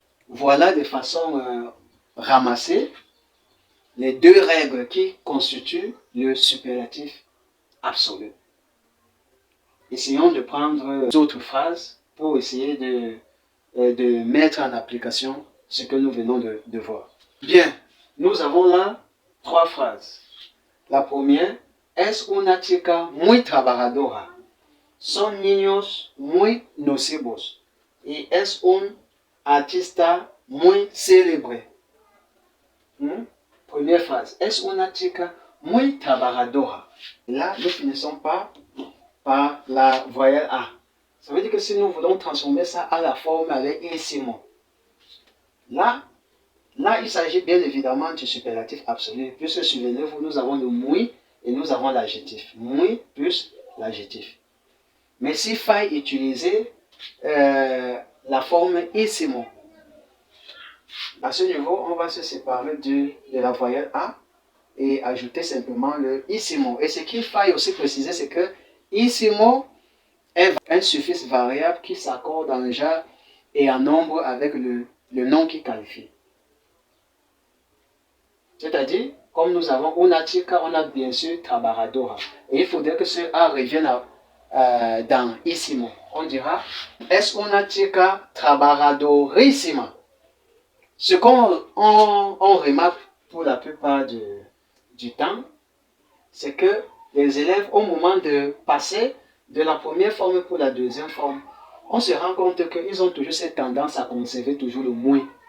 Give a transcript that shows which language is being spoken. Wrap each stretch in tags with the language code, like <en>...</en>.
<fr>Voilà de façon ramassée les deux règles qui constituent le superlatif absolu. Essayons de prendre d'autres phrases pour essayer de mettre en application ce que nous venons de voir. Bien, nous avons là 3 phrases. La première,</fr> <es>es una chica muy trabajadora. Son niños muy nocivos. Y es un artista muy célébre.</es> <fr>Première phrase,</fr> <es>es una chica muy trabajadora.</es> <fr>Là, nous finissons par la voyelle A. Ça veut dire que si nous voulons transformer ça à la forme avec issimo, là, il s'agit bien évidemment du superlatif absolu, puisque souvenez-vous, nous avons le muy et nous avons l'adjectif. Muy plus l'adjectif. Mais s'il faille utiliser la forme issimo, à ce niveau, on va se séparer de la voyelle A et ajouter simplement le issimo. Et ce qu'il faille aussi préciser, c'est que issimo est un suffixe variable qui s'accorde en genre et en nombre avec le nom qui qualifie. C'est-à-dire, comme nous avons una chica, on a bien sûr trabajadora. Et il faudrait que ce A revienne dans issimo. On dira,</fr> <es>es una chica trabajadorísima.</es> <fr>Ce qu'on remarque pour la plupart du temps, c'est que les élèves, au moment de passer de la première forme pour la deuxième forme, on se rend compte qu'ils ont toujours cette tendance à conserver toujours le muy.</fr>